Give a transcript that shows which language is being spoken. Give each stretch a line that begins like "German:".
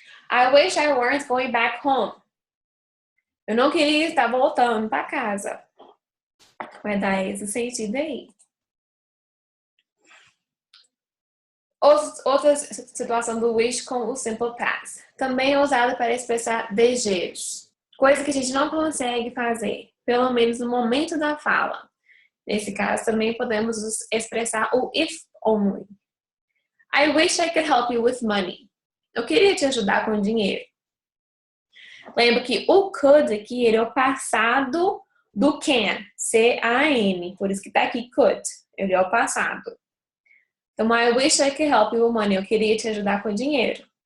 English: I wish I weren't going back home.
Portuguese: Eu não queria estar voltando para casa. Vai dar esse sentido aí. Outra situação do wish com o simple past. Também é usado para expressar desejos. Coisa que a gente não consegue fazer, pelo menos no momento da fala. Nesse caso, também podemos expressar o if only.
English: I wish I could help you with money.
Portuguese: Eu queria te ajudar com dinheiro. Lembra que o could aqui, ele é o passado do can, C-A-N. Por isso que tá aqui could. Ele é o passado. Então,
English: I wish I could help you with money.
Portuguese: Eu queria te ajudar com dinheiro.